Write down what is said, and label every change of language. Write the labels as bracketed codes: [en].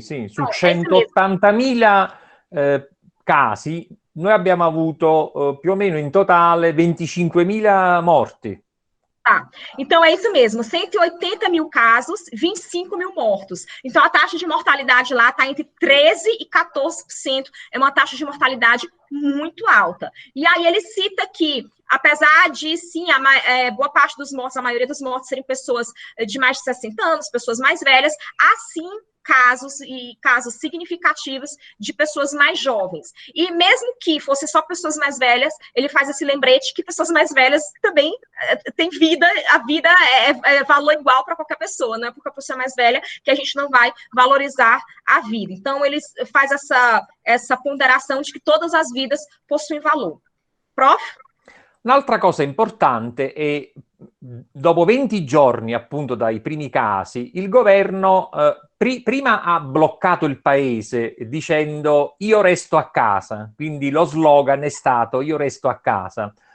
[it] Su 180.000 casi, noi abbiamo avuto più o meno in totale 25.000 morti. [pt] Tá, então é isso mesmo, 180 mil casos, 25 mil mortos. Então a taxa de mortalidade lá está entre 13% e 14%, é uma taxa de mortalidade muito alta. E aí ele cita que, apesar de, sim, boa parte dos mortos, a maioria dos mortos serem pessoas de mais de 60 anos, pessoas mais velhas, há sim casos significativos de pessoas mais jovens. E mesmo que fosse só pessoas mais velhas, ele faz esse lembrete que pessoas mais velhas também têm vida, a vida é valor igual para qualquer pessoa, não é porque a pessoa é mais velha que a gente não vai valorizar a vida. Então, ele faz essa ponderação de que todas as vidas possuem valor. Prof? [it] Un'altra cosa importante è, dopo 20 giorni appunto dai primi casi, il governo prima ha bloccato il paese dicendo io resto a casa, quindi lo slogan è stato io resto a casa.